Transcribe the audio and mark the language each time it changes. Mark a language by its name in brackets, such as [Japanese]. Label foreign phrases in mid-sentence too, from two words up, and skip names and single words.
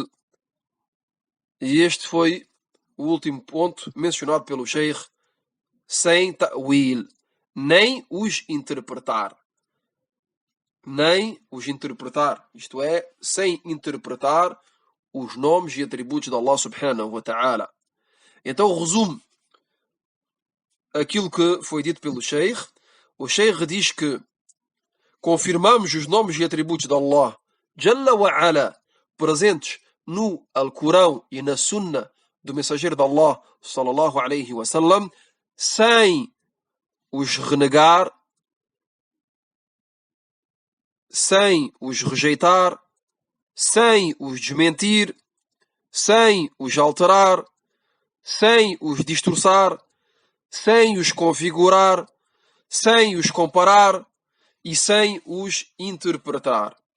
[Portuguese] E este foi o último ponto mencionado pelo Sheikh, sem ta'wil, nem os interpretar. Nem os interpretar, isto é, sem interpretar os nomes e atributos de Allah [Arabic] سبحانه وتعالى. [Portuguese] Então resume aquilo que foi dito pelo Sheikh. O Sheikh diz que confirmamos os nomes e atributos de Allah [Arabic] جل وعلا [Portuguese] presentes no Alcorão e na Sunna do mensageiro de Allah [Arabic] صلى الله عليه وسلم, [Portuguese] sem os renegar, sem os rejeitar, sem os desmentir, sem os alterar, sem os distorçar, sem os configurar, sem os comparar e sem os interpretar.